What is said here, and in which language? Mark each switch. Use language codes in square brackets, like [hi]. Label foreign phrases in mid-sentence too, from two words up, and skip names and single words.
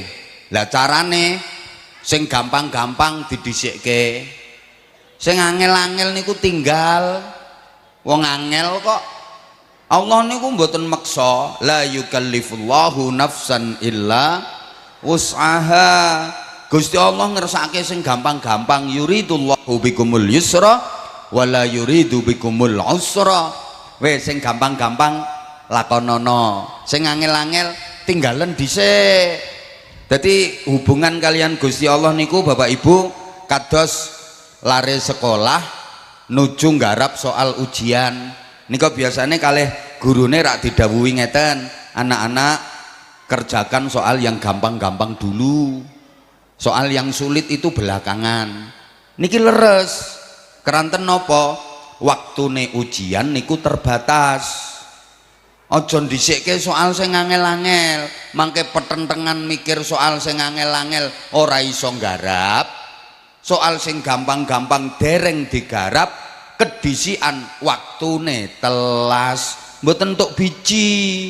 [jv] Lah carane sing gampang-gampang didhisikke, sing angel-angel niku tinggal. Wong angel kok Allah niku mboten meksa, [ar] لا يكلف الله نفسا إلا وسعها. [jv] Gusti Allah ngersake sing gampang-gampang, [ar] يريد الله بكم اليسر ولا يريد بكم العسر. [jv] Wes sing gampang-gampang lakonono, sing angel-angel tinggalen dhisik. Dadi hubungan kalian Gusti Allah niku Bapak Ibu kados lare sekolah nuju nggarap soal ujian. Nika biasanya kalih gurune rak didhawuhi ngeten, [id] anak-anak kerjakan soal yang gampang-gampang dulu, soal yang sulit itu belakangan. [jv] Niki leres keranten nopo waktune ujian niku terbatas. Ojo ndhisikke soal sing angel-angel, mangke petentengan mikir soal sing angel-angel ora iso nggarap. Soal sing gampang-gampang dereng digarap, kedisian waktune telas, mboten entuk biji.